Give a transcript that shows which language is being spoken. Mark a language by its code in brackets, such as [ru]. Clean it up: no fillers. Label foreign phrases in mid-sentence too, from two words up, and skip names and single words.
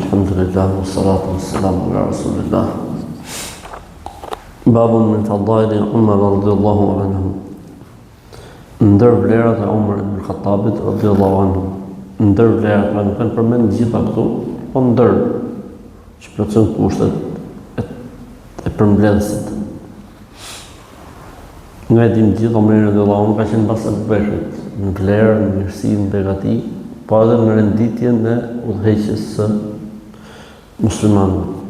[ar] الحمد لله والصلاة والسلام على رسول الله. باب من فضائل عمر رضي الله عنه. [sq] Ndër vlerat e Umar ibn Khattabit [ar] رضي الله عنه. [sq] Ndër vlerat, nuk kanë përmend gjitha këtu, po ndër që plotëson kushtet e përmbledhësit. Nga e dim gjithë, Omeri [ar] رضي الله عنه [sq] ka qenë pas Abu Bekrit në vlerë, në mirësi, në begati, po edhe në renditjen e udhëheqjes së muslimanëve.